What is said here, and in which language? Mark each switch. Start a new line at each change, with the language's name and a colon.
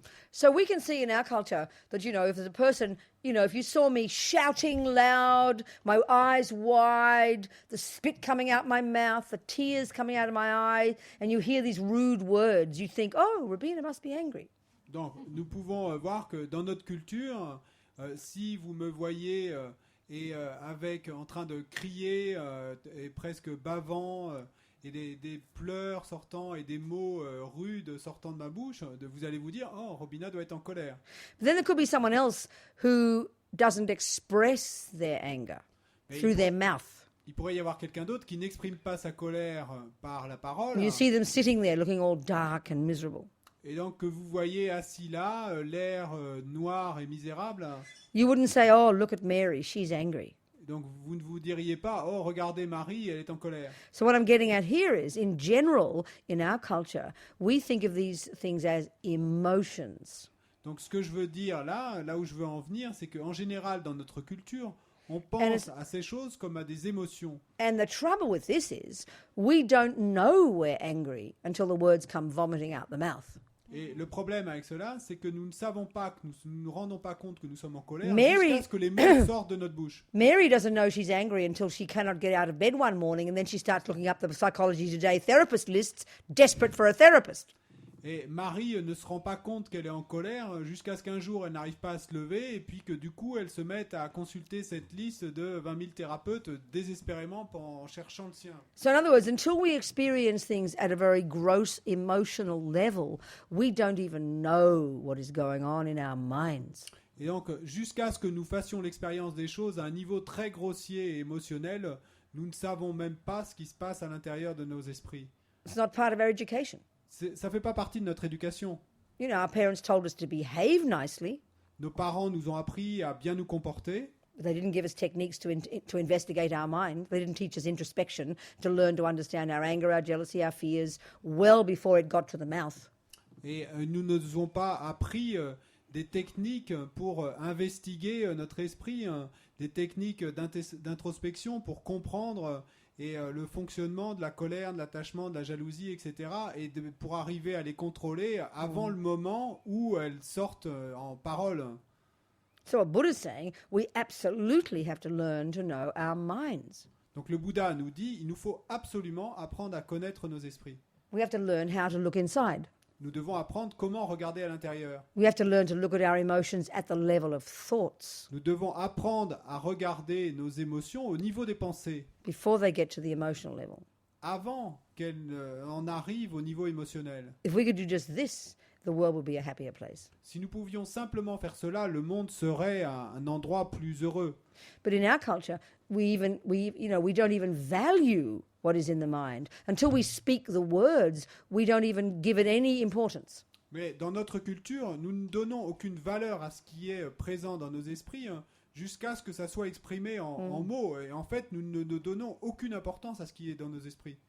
English: So we can see in our culture that, if there's a person, if you saw me shouting loud, my eyes wide, the spit coming out my mouth, the tears coming out of my eyes, and you hear these rude words, you think, oh, Rabina must be angry.
French: Donc, nous pouvons voir que dans notre culture, si vous me voyez en train de crier et presque bavant et des pleurs sortant et des mots rudes sortant de ma bouche, vous allez vous dire, oh, Robina doit être en colère.
English: But then there could be someone else who doesn't express their anger
French: Mais
English: through their mouth.
French: il pourrait y avoir quelqu'un d'autre qui n'exprime pas sa colère par la parole.
English: You see them sitting there looking all dark and miserable.
French: Et donc que vous voyez assis là, l'air noir et misérable.
English: You wouldn't say, oh, look at Mary, she's angry.
French: Donc vous ne vous diriez pas, oh regardez Marie, elle est en colère.
English: So what I'm getting at here is, in general, in our culture, we think of these things as emotions.
French: Donc ce que je veux dire là où je veux en venir, c'est qu'en général dans notre culture, on pense à ces choses comme à des émotions.
English: And the trouble with this is, we don't know we're angry until the words come vomiting out the mouth.
French: Et le problème avec cela, c'est que nous ne savons pas, que nous ne nous rendons pas compte que nous sommes en colère
English: Mary-
French: jusqu'à ce que les mots sortent de notre bouche.
English: Mary doesn't know she's angry until she cannot get out of bed one morning, and then she starts looking up the Psychology Today therapist lists, desperate for a therapist.
French: Et Marie ne se rend pas compte qu'elle est en colère jusqu'à ce qu'un jour elle n'arrive pas à se lever et puis que du coup elle se mette à consulter cette liste de 20 000 thérapeutes désespérément en cherchant le sien.
English: So in other words, until we experience things at a very gross emotional level, we don't even know what is going on in our minds.
French: Et donc jusqu'à ce que nous fassions l'expérience des choses à un niveau très grossier et émotionnel, nous ne savons même pas ce qui se passe à l'intérieur de nos esprits.
English: It's not part of our education.
French: Ça ne fait pas partie de notre éducation.
English: Our parents told us to behave nicely,
French: Nos parents nous ont appris à bien nous comporter,
English: but they didn't give us techniques to investigate our mind. They didn't teach us introspection to learn to understand our anger, our jealousy, our fears, well before it got to the mouth.
French: et nous ne nous ont pas appris des techniques pour investiguer notre esprit, des techniques d'introspection pour comprendre le fonctionnement de la colère, de l'attachement, de la jalousie, etc. Et pour arriver à les contrôler avant le moment où elles sortent en parole.
English: So what Buddha's saying, we absolutely have to learn to know our minds.
French: Donc le Bouddha nous dit, il nous faut absolument apprendre à connaître nos esprits.
English: We have to learn how to look inside.
French: Nous devons apprendre comment regarder à l'intérieur.
English: We have to learn to look at our emotions at the level of thoughts
French: Nous devons apprendre à regarder nos émotions au niveau des pensées,
English: before they get to the emotional level.
French: avant qu'elles en arrivent au niveau émotionnel.
English: If we could do just this, the world would be a happier place.
French: Si nous pouvions simplement faire cela, le monde serait un endroit plus heureux.
English: But in our culture, we don't even value what is in the mind. Until we speak the words, we don't even give it any importance.
French: Mais dans notre culture, nous ne donnons aucune valeur à ce qui est présent dans nos esprits jusqu'à ce que ça soit exprimé en mots. Et en fait, nous ne donnons aucune importance à ce qui est dans nos esprits.